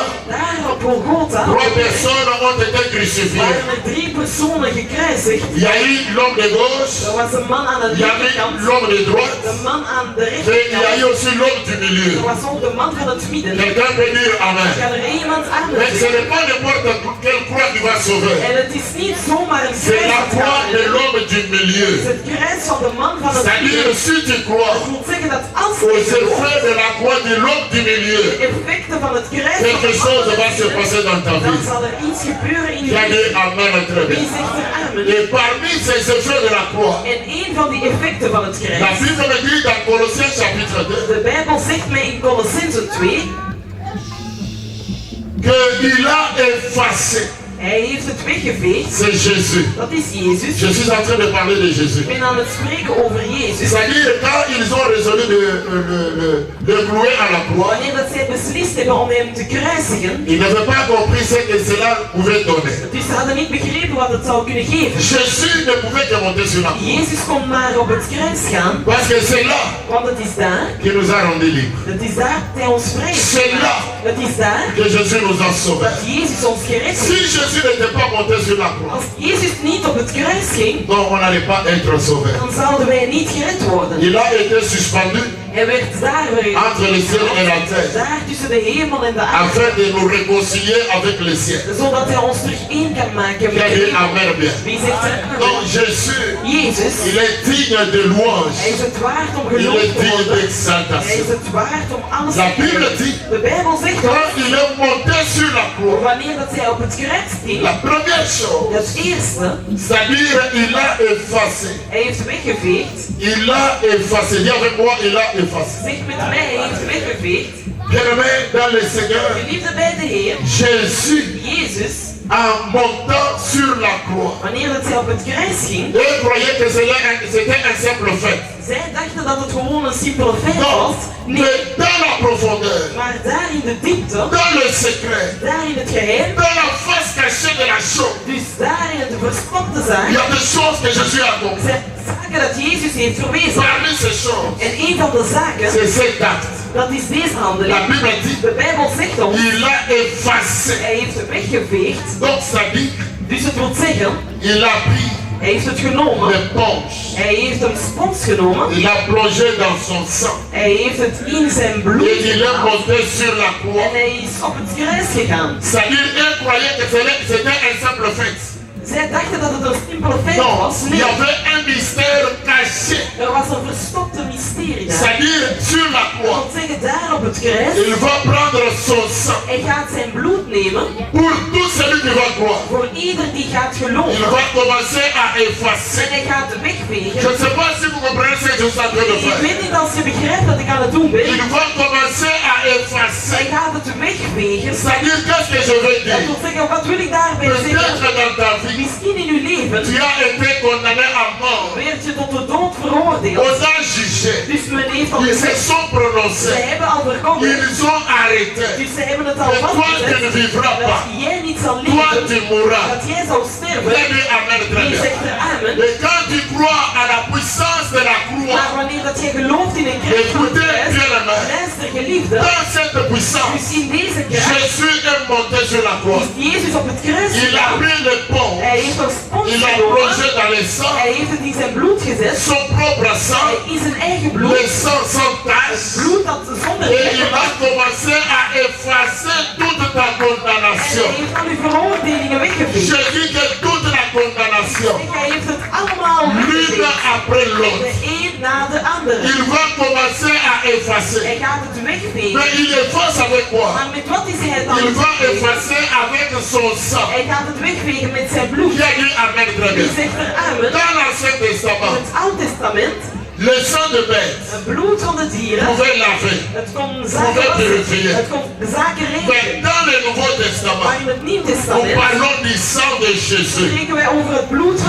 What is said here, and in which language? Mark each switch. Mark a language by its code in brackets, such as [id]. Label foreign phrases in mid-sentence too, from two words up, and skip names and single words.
[nl] Daar op Golgotha [fr] 3 personnes ont été crucifiées. [nl] waren er 3 personen gekruisigd. [fr] Il y a eu l'homme de gauche, [nl] Er was een man aan de [fr] il y a eu [nl] linkerkant, [fr] l'homme de droite, [nl] de man aan de [fr] et il y a eu [nl] rechterkant. [fr] aussi l'homme du [nl] Er [fr] milieu. [nl] was ook de man van het midden. [fr] Quelqu'un peut dire Amen. [nl] Kan er iemand aan [fr] Mais ce [nl] zeggen? [fr] n'est pas n'importe quelle croix qui va sauver. [nl] En het is niet zomaar een [fr] C'est [nl] kruis [fr] la [nl] dat [fr] croix [nl] gaat [fr] de [nl] redden. [fr] l'homme du [nl] Het [fr] milieu. [nl] is het kruis van de man van het [fr] C'est-à-dire, [nl] midden. [fr] si tu crois [nl] Dat wil zeggen dat als [fr] aux [nl] je gelooft, [fr] effets de la croix de l'homme du milieu, [nl] effecten van het kruis van [fr] quelque [nl] de man [fr] chose [nl] van [fr] va [nl] het [fr] se [nl] midden, [fr] passer dans ta [nl] dan [fr] vie. [nl] zal er iets gebeuren in je [fr] J'ai [nl] leven. [fr] dit Amen très [nl] Wie [fr] bien. [nl] zegt er amen? [fr] Et parmi ces effets de la croix, [nl] En een van die effecten van het [fr] la [nl] kruis, [fr] Bible me dit dans Colossiens chapitre 2 [nl] de Bijbel zegt mij in Colossenzen 2, [fr] qu'il a effacé. [nl] hij heeft het weggeveegd. [fr] C'est Jésus. [nl] Dat is Jezus. [fr] Je suis en train de parler de Jésus. [nl] Ik ben aan het spreken over Jezus. [fr] C'est-à-dire, quand ils ont résolu de clouer à la croix, [nl] Wanneer dat zij beslist hebben om hem te kruisigen, [fr] ils n'avaient pas compris ce que cela pouvait donner. [nl] dus ze hadden niet begrepen wat het zou kunnen geven. [fr] Jésus ne pouvait que monter sur la croix. [nl] Jezus kon maar op het kruis gaan, [fr] Parce que c'est là [nl] want het is daar. [fr] qu'il nous a rendus libres. [nl] Het is daar dat hij ons vrij heeft [fr] C'est là [nl] gemaakt. Het is daar [fr] que Jésus nous a sauvés. [nl] dat Jezus ons gered [fr] Si [nl] heeft. [fr] Jésus n'était pas monté sur la croix, [nl] Als Jezus niet op het kruis ging, [fr] donc on n'allait pas être sauvés. [nl] dan zouden wij niet gered worden. [fr] Il a été suspendu [nl] Hij werd daar weer [fr] entre le ciel et la terre [nl] daar tussen de hemel en de aarde, [fr] afin de nous réconcilier avec le ciel. [nl] zodat hij ons terug één kan maken met [fr] J'ai [nl] de [fr] dit [nl] hemel. [fr] Amen bien. [nl] Wie zegt er [fr] Donc [nl] amen? [fr] Jésus, [nl] Jezus, [fr] il est digne de [nl] hij [fr] louange. [nl] is het waard om [fr] Il [nl] geloofd [fr] est [nl] te [fr] digne [nl] worden. Hij [fr] d'exaltation. [nl] is het waard om alles [fr] La [nl] te [fr] Bible [nl] geven. [fr] dit, [nl] De Bijbel zegt [fr] quand [nl] dat [fr] il est monté sur la croix, [nl] wanneer dat zij op het kruis ging, [fr] la première chose, [nl] het eerste, [fr] c'est-à-dire il a effacé. [nl] hij heeft weggeveegd. [fr] Il a effacé. Dis avec moi, il a effacé. [nl] Zeg met mij, hij heeft weggeveegd. [fr] Bien-aimé dans le Seigneur, [nl] Geliefde bij de Heer, [fr] Jésus, [nl] Jezus, [fr] en montant sur la croix, [nl] wanneer dat zij op het kruis ging, [fr] eux croyaient que c'était un simple fait. [nl] zij dachten dat het gewoon een simpele feit was. [fr] Non, [nl] Nee, [fr] mais dans la profondeur, [nl] maar daar in de diepte, [fr] dans le secret, [nl] daar in het geheim, [fr] dans la face cachée de la chose, [nl] dus daar in het verstopte [fr] il y [nl] zaak, [fr] a des choses que Jésus a accompli. [nl] zijn zaken dat Jezus heeft verwezen. [fr] Parmi ces choses, [nl] En een van de zaken, [fr] c'est cet acte. [nl] dat is deze [fr] La [nl] handeling. [fr] Bible dit, [nl] De Bijbel zegt ons, [fr] il a effacé. [nl] hij heeft het weggeveegd. [fr] Donc ça dit, [nl] Dus het wil zeggen, [fr] il a pris [nl] hij heeft het genomen. [fr] l'éponge. [nl] Hij heeft een spons genomen. [fr] Il a plongé dans son sang. [nl] Hij heeft het in zijn bloed [fr] Et il est [nl] gedaan. [fr] monté sur la croix. [nl] En hij is op het kruis gegaan. [fr] C'est-à-dire, eux croyaient que c'était un simple fait. [nl] Zij dachten dat het een simpele feit [fr] Non, [nl] was. [fr] il [nl] Nee, [fr] y avait un mystère caché. [nl] er was een verstopte mysterie daar. [fr] C'est-à-dire, sur la [nl] Dat [fr] croix, [nl] wil zeggen, daar op het kruis, [fr] il va prendre son sang. [nl] hij gaat zijn bloed nemen. [fr] Pour tout celui qui va croire, [nl] Voor ieder die gaat [fr] il [nl] geloven. [fr] va commencer à [nl] En [fr] effacer. [nl] hij gaat [fr] Je [nl] wegvegen. [fr] ne sais pas si vous comprenez ce que je suis en train de [nl] Ik [fr] faire. [nl] weet niet als je begrijpt wat ik aan het doen ben. [fr] Il va commencer à effacer. [nl] Hij gaat het wegvegen. [fr] C'est-à-dire, qu'est-ce que je veux [nl] Dat [fr] dire? [nl] wil zeggen, wat wil ik daarbij zeggen? [fr] Peut-être dans ta vie, [nl] Misschien in uw leven [fr] tu as été condamné à mort. [nl] werd je tot de dood veroordeeld. [fr] On a jugé. [nl] Dus men heeft al [fr] Ils se [nl] gezegd, [fr] sont [nl] ze [fr] prononcés. [nl] hebben al verkondigd. [fr] Ils ont arrêté. [nl] Dus ze hebben het al [fr] Mais toi, tu ne [nl] vastgezet. [fr] vivras [nl] Dat [fr] pas. [nl] jij niet zal [fr] Toi, tu [nl] leven. [fr] mourras. [nl] Dat jij zal sterven. [fr] Très bien, amen, très [nl] Je [fr] bien. [nl] zegt er amen. [fr] Et quand tu crois à la puissance de la croix, [nl] Maar wanneer dat jij gelooft in een kracht van het [fr] écoutez bien la main. [nl] luister geliefde. [fr] Dans cette puissance, [nl] Dus in deze kracht [fr] Jésus est monté sur la croix. [nl] is Jezus op het kruis [fr] Il a [nl] gegaan. [fr] pris le pont. [nl] Hij heeft een spons [fr] Il a [nl] genomen. [fr] plongé dans le sang, [nl] Hij heeft het in zijn bloed gezet. [fr] son propre sang, [nl] In zijn eigen bloed. [fr] le sang sans tache. [nl] Bloed dat zonder [fr] Et [nl] vlek [fr] il va [nl] was. [fr] commencer à effacer toute ta [nl] En [fr] condamnation. [nl] hij heeft al uw veroordelingen weggeveegd. [fr] Je dis que toute la condamnation, [nl] Hij heeft het allemaal [fr] l'une [nl] weggeveegd. [fr] après l'autre, [nl] De een na de andere. [fr] il va commencer à effacer. [nl] Hij gaat het wegvegen. [fr] Mais il efface avec quoi? [nl] Maar met wat is hij het dan? [fr] Il va [nl] wegvegen? [fr] effacer avec son sang. [nl] Hij gaat het wegvegen met zijn bloed. [fr] Qui a dit amen très [nl] Die [fr] bien? [nl] zegt er amen. [fr] Dans l'Ancien [nl] In [fr] Testament, [nl] het Oude Testament, [fr] le sang de bête [nl] het bloed van de dieren, [fr] pouvait laver. [nl] het kon zaken wassen, het kon zaken [fr] Mais [nl] reinigen. [fr] dans le Nouveau Testament, [nl] Maar in het Nieuw [fr] nous [nl] Testament [fr] parlons du sang de Jésus. [nl] spreken wij over het bloed van